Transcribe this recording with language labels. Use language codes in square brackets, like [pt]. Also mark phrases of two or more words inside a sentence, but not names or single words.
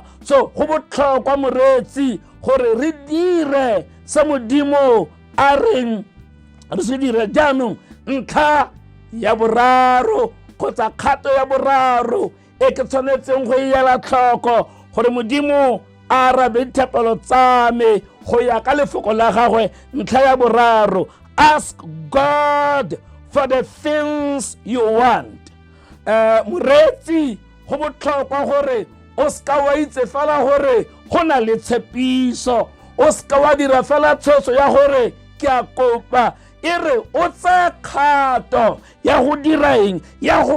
[tn] So go botlhokwa moreetsi gore re dire se modimo a reng re se dire. Jaanong ntlha ya boraro kgotsa kgato ya boraro e ke tshwanetseng go ela tlhoko gore modimo a arabe dithapelo tsa me go ya ka lefoko la gagwe. Ntlha ya boraro, [en] ask God for the things you want. [tn] Moreetsi go botlhokwa gore o ska wa itse fela gore go na le tshepiso, o ska wa dira fela tshwetso ya gore ke a kopa. E re o tse kgato ya go dira eng?